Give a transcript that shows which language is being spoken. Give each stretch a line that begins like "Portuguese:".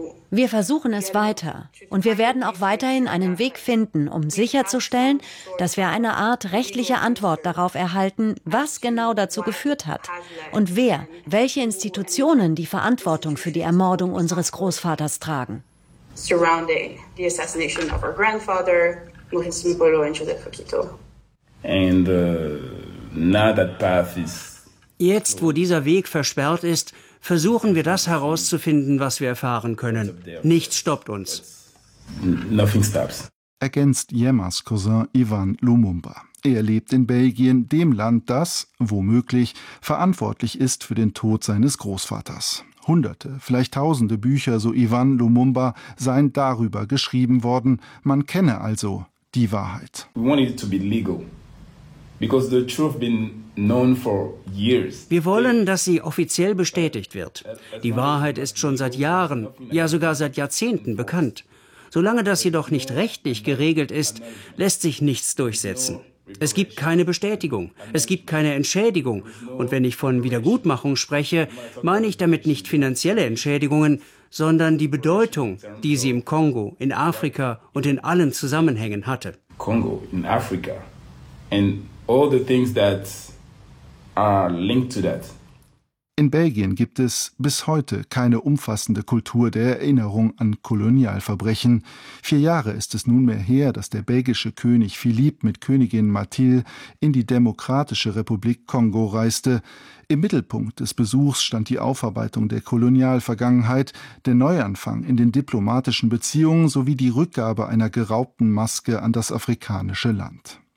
German: Wir versuchen es weiter und wir werden auch weiterhin einen Weg finden, um sicherzustellen, dass wir eine Art rechtliche Antwort darauf erhalten, was genau dazu geführt hat und wer, welche Institutionen die Verantwortung für die Ermordung unseres Großvaters tragen.
English: Surrounding the assassination of our grandfather, Mohsin Mbolo and Joseph Okito. And now that path is...
German: Jetzt, wo dieser Weg versperrt ist, versuchen wir das herauszufinden, was wir erfahren können. Nichts stoppt uns.
English: Nothing stops.
German: Ergänzt Yemas Cousin Ivan Lumumba. Er lebt in Belgien, dem Land, das, womöglich, verantwortlich ist für den Tod seines Großvaters. Hunderte, vielleicht tausende Bücher, so Ivan Lumumba, seien darüber geschrieben worden. Man kenne also die Wahrheit.
English: We want it to be legal. Because the truth been known for years.
German: Wir wollen, dass sie offiziell bestätigt wird. Die Wahrheit ist schon seit Jahren, ja sogar seit Jahrzehnten bekannt. Solange das jedoch nicht rechtlich geregelt ist, lässt sich nichts durchsetzen. Es gibt keine Bestätigung, es gibt keine Entschädigung. Und wenn ich von Wiedergutmachung spreche, meine ich damit nicht finanzielle Entschädigungen, sondern die Bedeutung, die sie im Kongo, in Afrika und in allen Zusammenhängen hatte. Kongo, in Afrika.
English: And all the things that are linked to that.
German: In Belgien gibt es bis heute keine umfassende Kultur der Erinnerung an Kolonialverbrechen. 4 Jahre ist es nunmehr her, dass der belgische König Philippe mit Königin Mathilde in die Demokratische Republik Kongo reiste. Im Mittelpunkt des Besuchs stand die Aufarbeitung der Kolonialvergangenheit, der Neuanfang in den diplomatischen Beziehungen sowie die Rückgabe einer geraubten Maske an das afrikanische Land.